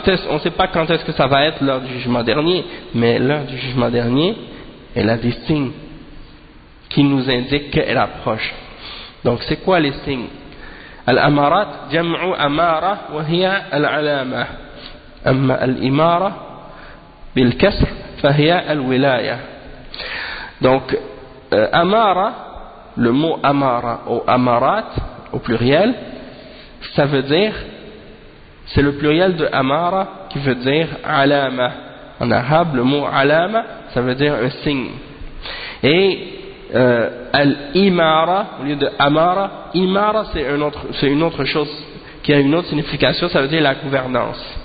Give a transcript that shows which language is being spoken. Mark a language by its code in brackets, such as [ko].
[fr] On ne sait pas quand est-ce que ça va être l'heure du jugement dernier, mais l'heure du jugement dernier, elle a des signes qui nous indiquent qu'elle approche. Donc c'est quoi les signes? [ar] الأمارات جمع أمارة وهي العلامة أما الإمارة بالكسر فهي الولاية. [fr] Donc Amara, le mot Amara ou Amarat au pluriel, ça veut dire, c'est le pluriel de Amara qui veut dire Alama. En arabe, le mot Alama, ça veut dire un signe. Et Al-Imara, au lieu de Amara, Imara c'est une autre chose qui a une autre signification, ça veut dire la gouvernance.